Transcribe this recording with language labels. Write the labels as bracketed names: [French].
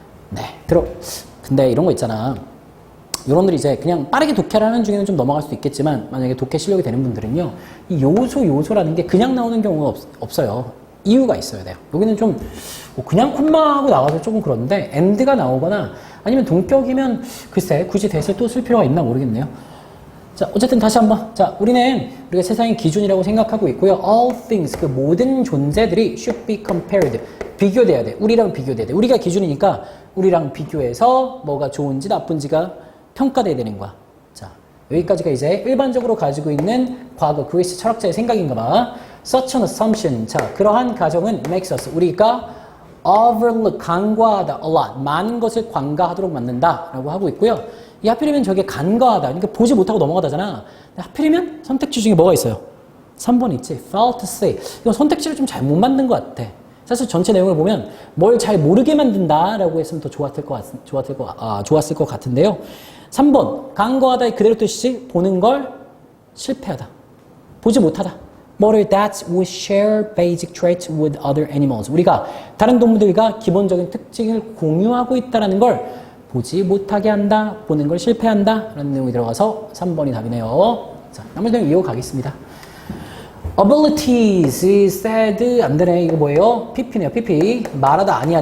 [Korean] 네, 근데 이런 거 있잖아. 여러분들이 이제 그냥 빠르게 독해를 하는 중에는 좀 넘어갈 수도 있겠지만, 만약에 독해 실력이 되는 분들은요, 이 요소라는 게 그냥 나오는 경우가 없어요. 이유가 있어야 돼요. 여기는 좀, 그냥 콤마하고 나와서 조금 그런데, and가 나오거나, 아니면 동격이면, 글쎄, 굳이 대시를 또 쓸 필요가 있나 모르겠네요. 자, 어쨌든 다시 한번. 자, 우리가 세상의 기준이라고 생각하고 있고요. [English] All things, [Korean] 그 모든 존재들이 [English] should be compared. [Korean] 비교돼야 돼. 우리랑 비교돼야 돼. 우리가 기준이니까 우리랑 비교해서 뭐가 좋은지 나쁜지가 평가돼야 되는 거야. 자, 여기까지가 이제 일반적으로 가지고 있는 과거 그리스 철학자의 생각인가 봐. [English] Such an assumption. [Korean] 자, 그러한 가정은 [English] makes us. [Korean] 우리가 [English] overlook, [Korean] 간과하다, [English] a lot. [Korean] 많은 것을 관과하도록 만든다. 라고 하고 있고요. 이 하필이면 저게 간과하다. 그러니까 보지 못하고 넘어가다잖아. 하필이면 선택지 중에 뭐가 있어요? 3번 있지. [English] fail to see. [Korean] 이거 선택지를 좀 잘못 만든 것 같아. 사실 전체 내용을 보면 뭘 잘 모르게 만든다라고 했으면 더 좋았을 것 같은데요. 3번. 간과하다의 그대로 뜻이지. 보는 걸 실패하다. 보지 못하다. 뭐를 [English] that we share basic traits with other animals. [Korean] 우리가 다른 동물들과 기본적인 특징을 공유하고 있다는 걸 보지 못하게 한다, 보는 걸 실패한다 라는 내용이 들어가서 3번이 답이네요. 자, 나머지 내용 이어가겠습니다. [English] abilities said [Korean] 안 되네. 이거 뭐예요? pp네요. pp. 말하다 아니야.